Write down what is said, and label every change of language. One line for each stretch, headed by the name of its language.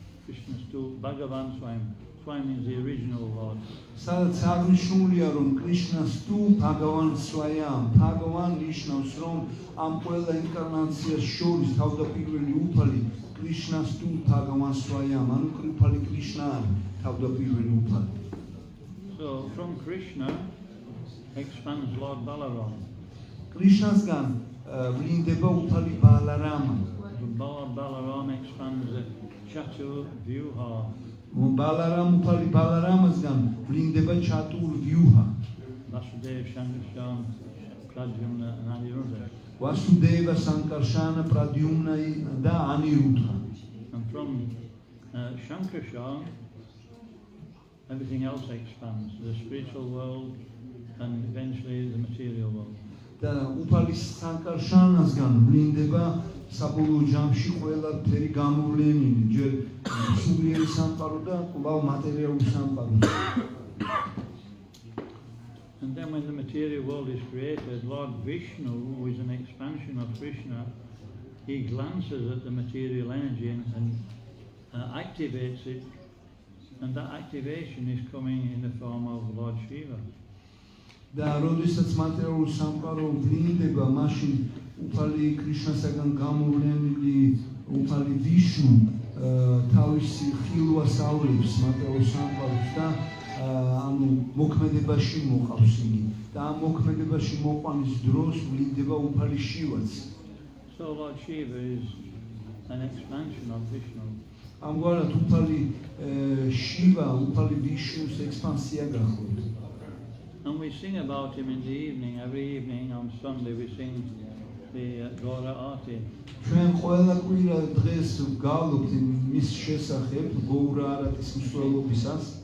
English: Krishna's tool Bhagavan Swayam. Swayam means the original Lord.
Georgian: სადაც აღნიშნულია რომ კრიშნას თუ ბhagavan swayam, ბhagavan ნიშნავს რომ ამ ყველა ინკარნაციას შორის თავდაპირველი უფალი კრიშნას თუ ბhagavan swayam, ანუ უფალი კრიშნა არის თავდაპირველი უფალი.
English: So from Krishna expands Lord Balaram.
Georgian: კრიშნასგან ვლინდება უფალი ბალარამა.
English: Lord Balaram expands the Chatur Vyuha.
Georgian: ბალარამ უფალი ბალარამასგან ვლინდება ჩატურ ვიუჰა.
English: Vasudeva Shankarshan Pradyumna and Aniruddha.
Georgian: ვასუდევა სანკარშანა პრადიუმნა და ანირუդჰა.
English: And from Shankarshan everything else expands, the spiritual world and eventually the material world.
Georgian: და უფალი სანკარშანასგან ვლინდება საბოლოო ჯამში ყველა ფერი გამოვლენილი, ჯერ სულიერი სამყარო და კვლავ მატერიალური სამყარო.
English: And then when the material world is created, Lord Vishnu, who is an expansion of Krishna, he glances at the material energy and activates it, and that activation is coming in the form of Lord Shiva.
Georgian: და როდესაც მატერიალური სამყარო ვლინდება, მაშინ უფალი კრიშნასაგან გამოვლენილი უფალი ვიშნუ თავისი ხილვას ავრებს მატერიალურ სამყაროს და ანუ მოქმედებაში მოყავს იგი და ამ მოქმედებაში მოყვანის დროს ვლინდება უფალი შივაც.
English: So Lord Shiva is an expansion of Vishnu.
Georgian: ამგვარად უფალი შივა უფალი ვიშნუს ექსპანსია გახლავთ.
English: And we sing about him in the evening. Every evening on Sunday we sing the Gaura Arti.
Georgian: ჩვენ ყველა კვირა დღეს ვგავლობთ მის შესახებ გოურა არატის მსვლელობისას.